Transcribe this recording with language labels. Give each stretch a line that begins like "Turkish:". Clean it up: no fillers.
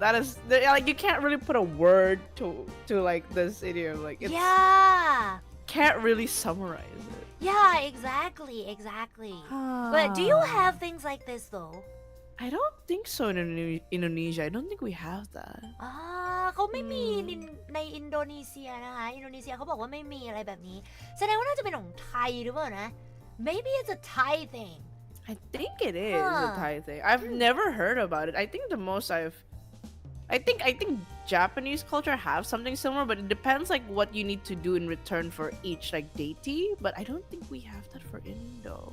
English: That is like you can't really put a word to like this idiom. Like it's Yeah. can't really summarize it. Yeah, exactly. But do you have things like this though? I don't think so in Indonesia. I don't think we have that.
Thai: เขาไม่มีในอินโดนีเซียนะคะอินโดนีเซียเขาบอกว่าไม่มีอะไรแบบนี้แสดงว่าน่าจะเป็นของไทยหรือเปล่านะ
English: Maybe it's a Thai thing. I think it is a Thai thing. I've never heard about it. I think the most I think Japanese culture have something similar, but it depends like what you need to do in return for each like deity. But I don't think we have that for Indo.